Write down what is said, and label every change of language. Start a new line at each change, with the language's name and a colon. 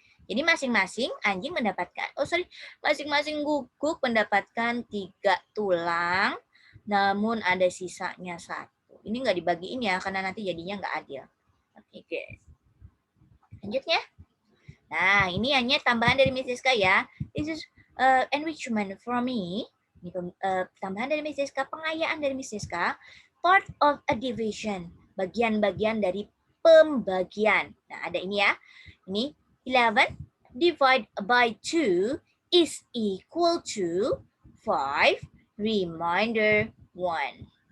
Indonesian: Jadi masing-masing anjing mendapatkan, masing-masing guguk mendapatkan 3 tulang, namun ada sisanya 1. Ini nggak dibagiin ya, karena nanti jadinya nggak adil. Oke. Lanjutnya. Nah, ini hanya tambahan dari Miss Siska ya.
English: This is enrichment for me.
Indonesian: Ini tambahan dari Miss Siska, pengayaan dari Miss Siska.
English: Part of a division.
Indonesian: Bagian-bagian dari pembagian. Nah, ada ini ya.
English: Ini 11 divided by 2 is equal to 5 remainder 1.